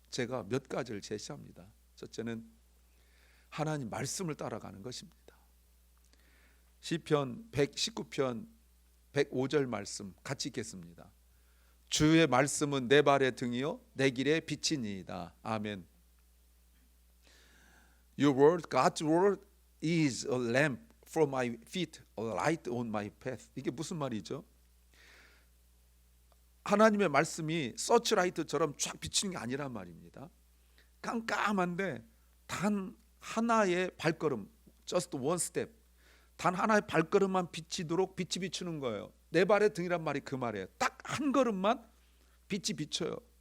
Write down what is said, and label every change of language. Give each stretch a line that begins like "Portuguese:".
Korean: 제가 몇 가지를 제시합니다. 첫째는 하나님 말씀을 따라가는 것입니다. 시편 119편 105절 말씀 같이 읽겠습니다. 주의 말씀은 내 발의 등이요 내 길의 빛이니이다. 아멘.
English: Your word, God's word is a lamp for my feet, a light on my path.
Korean: 이게 무슨 말이죠? 하나님의 말씀이 서치라이트처럼 쫙 비치는 게 아니란 말입니다. 깜깜한데 단 하나의 발걸음,
English: just one step,
Korean: 단 하나의 발걸음만 비치도록 빛이 비추는 거예요. 내 발의 등이란 말이 그 말이에요. 딱 한 걸음만 빛이 비쳐요.